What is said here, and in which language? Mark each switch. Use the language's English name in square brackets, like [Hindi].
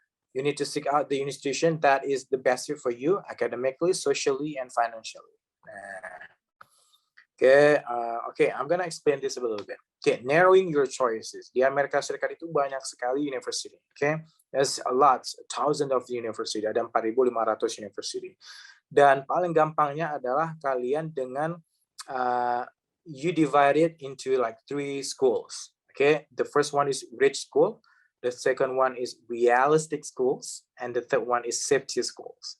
[English] You need to seek out the institution that is the best fit for you academically, socially, and financially. Okay, I'm gonna explain this a little bit. Okay, narrowing your choices. [Indonesian] Di Amerika Serikat itu banyak sekali university. Okay, [English] there's a lot, thousands of university. [Indonesian] Ada 4.500 university. Dan paling gampangnya adalah kalian dengan [English] you divide it into like 3 schools. Okay, the first one is rich school. The second one is realistic schools, and the third one is safety schools.